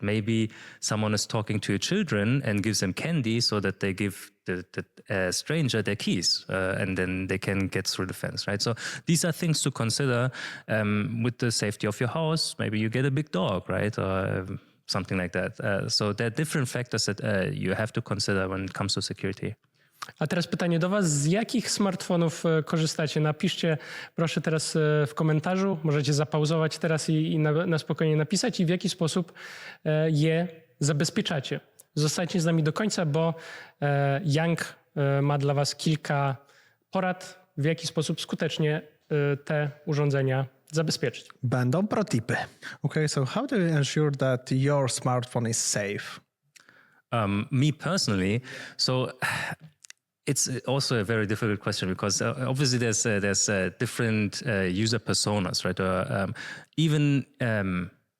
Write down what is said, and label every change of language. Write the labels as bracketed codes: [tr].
[en] Maybe someone is talking to your children and gives them candy so that they give the stranger their keys and then they can get through the fence, right? So these are things to consider with the safety of your house. Maybe you get a big dog, right? Or something like that. So there are different factors that you have to consider when it comes to security. [pl] A teraz pytanie do was. Z jakich smartfonów korzystacie? Napiszcie proszę teraz w komentarzu. Możecie zapauzować teraz i na spokojnie napisać, i w jaki sposób je zabezpieczacie. Zostańcie z nami do końca, bo Young ma dla was kilka porad, w jaki sposób skutecznie te urządzenia zabezpieczyć. Będą protipy. [en] Okay, so how do you ensure that your smartphone is safe? Me personally, so it's also a very difficult question because obviously there's different user personas, right? Even